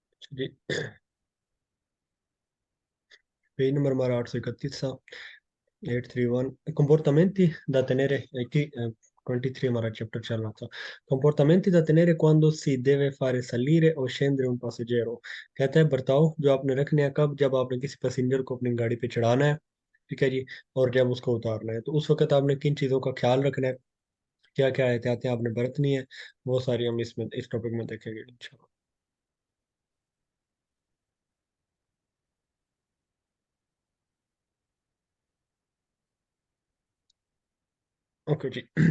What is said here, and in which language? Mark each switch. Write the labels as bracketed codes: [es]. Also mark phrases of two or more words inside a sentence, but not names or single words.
[ur] جی۔ پیج نمبر ہمارا 831 تھا. 831 [it] comportamenti da tenere qui [ur] 23 ہمارا چیپٹر چل رہا تھا. [it] comportamenti da tenere quando si deve fare salire o scendere un passeggero। [ur] کہتا ہے برتاؤ جو آپ نے رکھنے ہیں کب، جب آپ نے کسی پیسنجر کو اپنی گاڑی پہ چڑھانا ہے، ٹھیک ہے جی، اور جب اس کو اتارنا ہے، تو اس وقت آپ نے کن چیزوں کا خیال رکھنا ہے، کیا کیا احتیاطیں آپ نے برتنی ہے، وہ ساری ہم اس میں اس ٹاپک میں دیکھیں گے ان شاء اللہ. اوکے جی.